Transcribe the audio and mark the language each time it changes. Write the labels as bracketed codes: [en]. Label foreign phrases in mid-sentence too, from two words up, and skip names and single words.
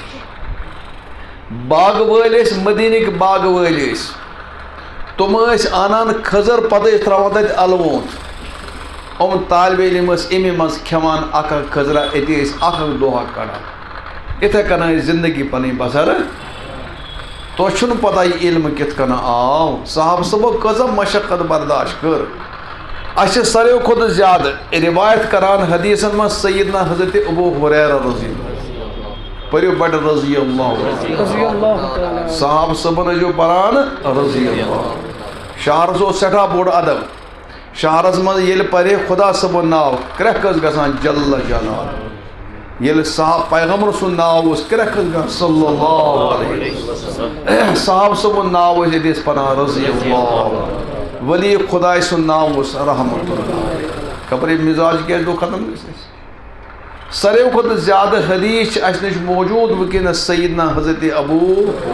[ks] باغہٕ وٲلۍ ٲسۍ مدیٖنٕکۍ باغہٕ وٲلۍ ٲسۍ تِم ٲسۍ انان کھٔزٕر پتہٕ ٲسۍ تراوان تتہِ الوُنٛد یِم طالبہِ علم ٲسۍ اَمہِ منٛز کھٮ۪وان اکھ اکھ کھٔزرا أتی ٲسۍ اکھ اکھ دۄہا کڑان یِتھے کٔنۍ ٲسۍ زندگی پنٕنۍ بسر تۄہہِ چھُنہٕ پتہ یہِ علم کِتھ کٔنۍ آو صحابہٕ صٲبو کۭژاہ مشقت برداشت کٔر اَسہِ چھِ ساروٕے کھۄتہٕ زیادٕ روایت کران حدیٖثن منٛز سیدنا حضرت ابو ہریرہ [ar] رضی اللہ [ks] پٔرِو بڑٕ [ar] رضی اللہ [ks] صحابہٕ صٲبن ٲسِو پران [ar] رضی اللہ [ks] شہرس اوس سٮ۪ٹھاہ بوٚڑ ادب شہرس منٛز ییٚلہِ پرے خدا صٲبُن ناو کرٛٮ۪کھ ٲس گژھان [ar] جل جلال [ks] ییٚلہِ صاحب پیغمبر سُنٛد ناو اوس کرٛٮ۪کھ ٲس گژھان [ar] صلی اللہ علیہ وسلم [ks] صاحب صٲبُن ناو ٲسۍ ییٚتہِ ٲسۍ پران [ar] رضی اللہ [ks] ولی خداے سُنٛد ناو اوس [ar] رحمت اللہ [ks] خبر یہِ مِزاج کیٛازِ گوٚو ختم گژھِ ساروٕے کھۄتہٕ زیادٕ حدیٖث چھِ اَسہِ نِش موجوٗد وٕنکٮ۪نس سیدنا حضرت ابوٗ